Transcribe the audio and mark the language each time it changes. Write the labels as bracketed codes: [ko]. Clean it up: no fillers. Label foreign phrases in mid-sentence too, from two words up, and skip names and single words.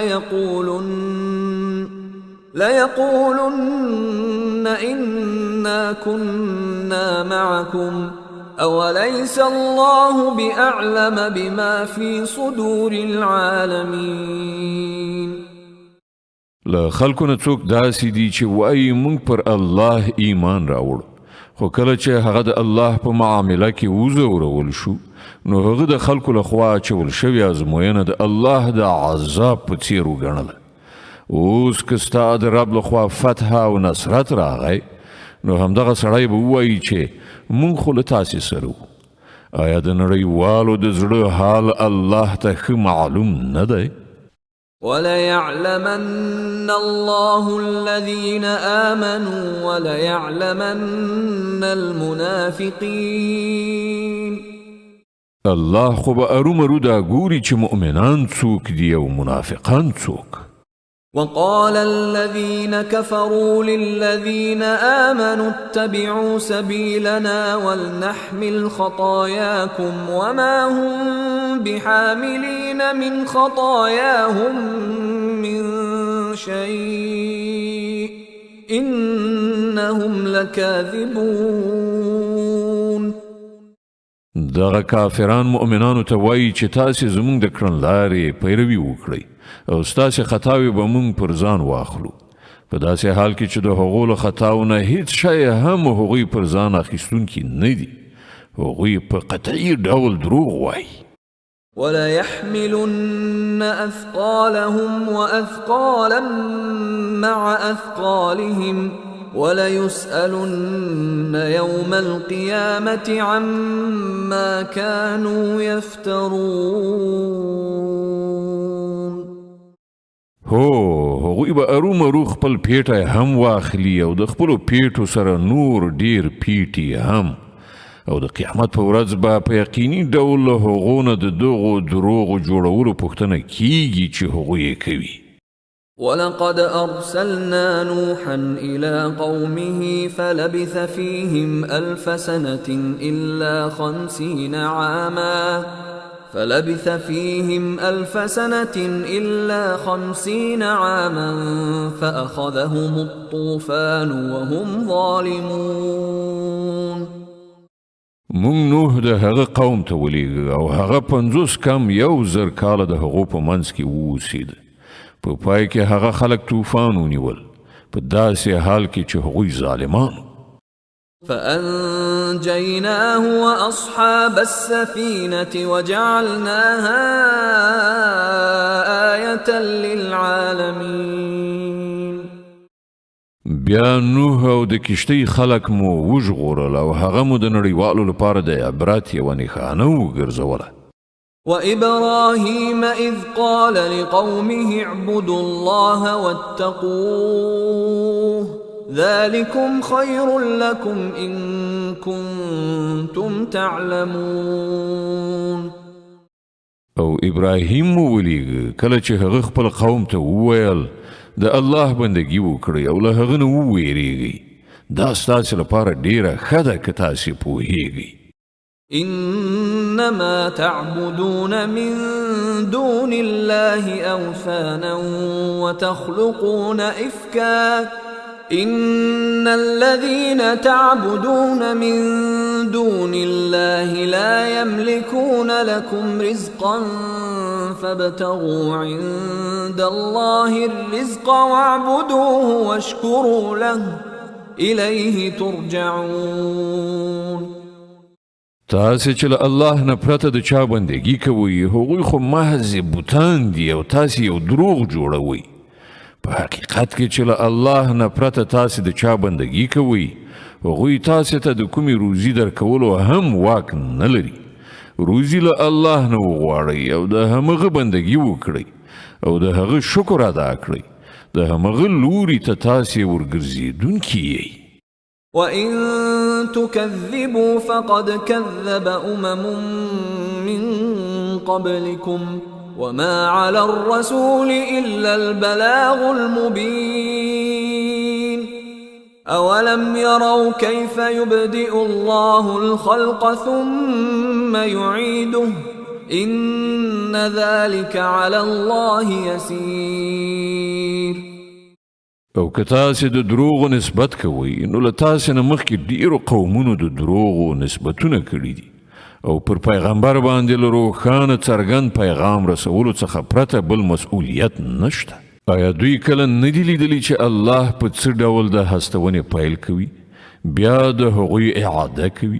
[ar] ليقولن إنا كنا معكم أوليس الله بأعلم بما في صدور العالمين. [ps] له خلکو نه څوک داسې دي چې وایي موږ پر الله ایمان راوړو، خو کله چې هغه د الله په معامله کې وځورول شو نو هغه د خلکو لخوا اچول شوې ازموینه د الله د عذاب په څیر وګڼله. اوس که ستا د رب لخوا فتح او نصرت راغی نو همدغه سړی به ووایي چې موږ خو له تاسې سره وو. آیا د نړیوالو د زړه حال الله ته ښه معلوم نه دی؟ [ar] وليعلمن الله الذين آمنوا وليعلمن المنافقين. [ps] الله خو به ارومرو دا ګوري چې مؤمنان څوک دي او منافقان څوک. [ar] وقال الذين كفروا للذين آمنوا اتبعوا سبيلنا ولنحمل خطاياكم وما هم بحاملين من خطاياهم من شيء إنهم لكاذبون. [ps] دغه کافران مؤمنانو ته وایي چې تاسې زموږ د کړنلارې پیروي وکړئ او ستاسې خطاوې به موږ پر ځان واخلو، په داسې حال کې چې د هغو له خطاو نه هیڅ شی هم هغوی پر ځان اخیستونکي نه دي. هغوی په قطعي ډول دروغ وایي. [ar] وليحملن أثقالهم وأثقالا مع أثقالهم وليسألن يوم القيامة عما كانوا يفترون. [ps] هغوی به ارومرو خپل پیټی هم واخلي او د خپلو پیټو سره نور ډیر پیټي هم، او د قیامت په ورځ به په یقیني ډول له هغو نه د دغو دروغو جوړولو پوښتنه کیږي چې هغوی یې کوي. [ar] ولقد أرسلنا نوحا إلى قومه فلبث فيهم ألف سنة إلا 50 عاما فأخذهم الطوفان وهم ظالمون. [ps] مونږ نوح د هغه قوم ته ولېږه او هغه 50 کم 1000 کاله د هغو په منځ کې واوسېده. په پای کې هغه خلک طوفان ونیول په داسې حال کې چې هغوی ظالمان. [ar] فأنجيناه وأصحاب السفينة وجعلناها آية للعالمين. [ps] بیا نوح او د کشتۍ خلک مو وژغورل او هغه مو د نړیوالو لپاره د عبرت یوه نښانه وګرځوله. [ar] وإبراهيم إذ قال لقومه اعبدوا الله واتقوه ذلكم خير لكم إن كنتم تعلمون. [ps] او ابراهیم مو ولیږه کله چې هغه خپل قوم ته وویل د الله بندګي وکړئ او له هغه نه وویریږئ، دا ستاسو لپاره ډیره ښه ده که تاسې پوهیږئ. [ar] إنما تعبدون من دون الله أوثانا وتخلقون إفكا إن الذين تعبدون من دون الله لا يملكون لكم رزقا فابتغوا عند الله الرزق واعبدوه واشكروا له إليه ترجعون. [ps] تاسې چې له الله نه پرته د چا بندګي کوئ هغوی خو محض بوتان دي او تاسې یو دروغ جوړوئ. په حقیقت کې چې له الله نه پرته تاسې د چا بندګي کوئ هغوی تاسې ته د کومې روزي درکولو هم واک نه لري. روزي له الله نه وغواړئ او د همغه بندګي وکړئ او د هغه شکر ادا کړئ. د همغه لوري ته تاسې ورګرځېدونکي یئ. [ar] وَإِن تُكَذِّبُوا فَقَدْ كَذَّبَ أُمَمٌ مِّن قَبْلِكُمْ وَمَا عَلَى الرَّسُولِ إِلَّا الْبَلَاغُ الْمُبِينُ. أَوَلَمْ يَرَوْا كَيْفَ يُبْدِئُ اللَّهُ الْخَلْقَ ثُمَّ يُعِيدُهُ إِنَّ ذَلِكَ عَلَى اللَّهِ يَسِيرٌ. [ps] او که تاسې د دروغو نسبت کوئ نو له تاسې نه مخکې ډیرو قومونو د دروغو نسبتونه کړي دي او پر پیغمبر باندې له روښانه څرګند پیغام رسولو څخه پرته بل مسؤلیت نشته. آیا دوی کله نه دي لیدلي چې الله په څه ډول د هستونې پیل کوي بیا د هغوی اعاده کوي؟